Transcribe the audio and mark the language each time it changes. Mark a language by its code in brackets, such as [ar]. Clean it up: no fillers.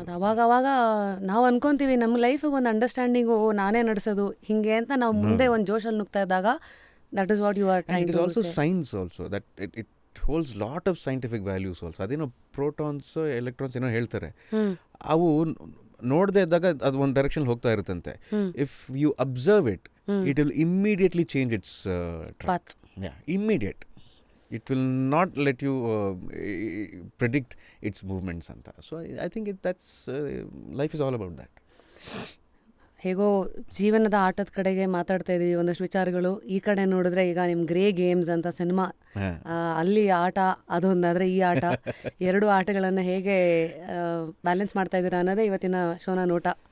[kn] ಅದು ಅವಾಗ ನಾವು ಅನ್ಕೊತೀವಿ ನಮ್ಮ ಲೈಫಿಗೆ ಒಂದು ಅಂಡರ್ಸ್ಟ್ಯಾಂಡಿಂಗು, ನಾನೇ ನಡೆಸೋದು ಹಿಂಗೆ ಅಂತ ನಾವು ಮುಂದೆ ಒಂದು ಜೋಶಲ್ಲಿ ನುಗ್ತಾ ಇದ್ದಾಗ, [en] That is what you are trying to. It is also science also, that it holds lot of scientific values also. [kn] ಅದೇನೋ ಪ್ರೋಟಾನ್ಸ್, ಎಲೆಕ್ಟ್ರಾನ್ಸ್ ಏನೋ ಹೇಳ್ತಾರೆ, ಅವು ನೋಡದೇ ಇದ್ದಾಗ ಅದು ಒಂದು ಡೈರೆಕ್ಷನ್ ಹೋಗ್ತಾ ಇರುತ್ತಂತೆ. [en] If you observe it, it will immediately change its path. Yeah, immediate. It will not let you predict its movements anta. So I think that's life is all about that. [kn] ಹೇಗೋ ಜೀವನದ ಆಟದ ಕಡೆಗೆ ಮಾತಾಡ್ತಾ ಇದ್ದೀವಿ, ಒಂದಷ್ಟು ವಿಚಾರಗಳು. ಈ ಕಡೆ ನೋಡಿದ್ರೆ ಈಗ ನಿಮ್ಮ ಗ್ರೇ ಗೇಮ್ಸ್ ಅಂತ ಸಿನಿಮಾ, ಅಲ್ಲಿ ಆಟ ಅದೊಂದಾದರೆ ಈ ಆಟ, ಎರಡು ಆಟಗಳನ್ನು ಹೇಗೆ ಬ್ಯಾಲೆನ್ಸ್ ಮಾಡ್ತಾ ಇದ್ದೀರಾ ಅನ್ನೋದೇ ಇವತ್ತಿನ ಶೋನ ನೋಟ.